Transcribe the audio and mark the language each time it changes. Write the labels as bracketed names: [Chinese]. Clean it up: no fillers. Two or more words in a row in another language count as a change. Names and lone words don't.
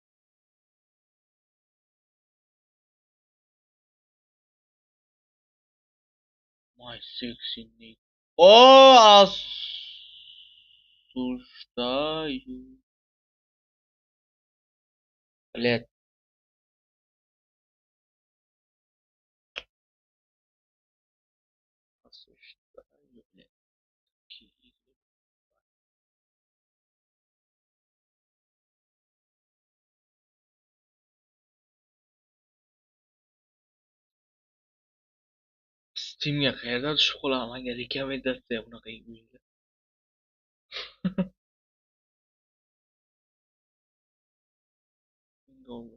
[English] My sexy nigga. [Russian] О, осуждаю. Блядь. Осуждаю, блядь. Такие игры. [Uzbek] Steam'ga qayerdan tushib qolaman? Menga rekomendatsiya bunaqa o'yinga. $1000.